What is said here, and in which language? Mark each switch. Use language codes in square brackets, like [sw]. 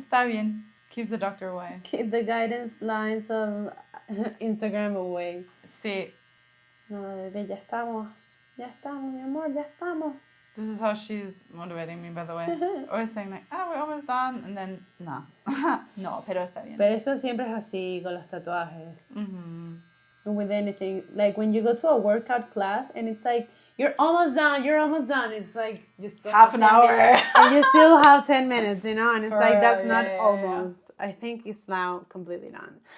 [es] Está bien. [en] Keeps the doctor away. Keep the guidance lines of Instagram away. [es] Sí. No, bebé, ya estamos. Ya estamos, mi amor, ya estamos. [en] This is how she's motivating me, by the way. Always saying like, we're almost done, and then, no. [es] No, pero está bien. Pero eso siempre es así con los tatuajes. Mm-hmm. [en] And with anything. Like when you go to a workout class and it's like, you're almost done. It's like you still half an hour. And you still have 10 minutes, you know? And it's For like, that's real, not yeah. almost. I think it's now completely done.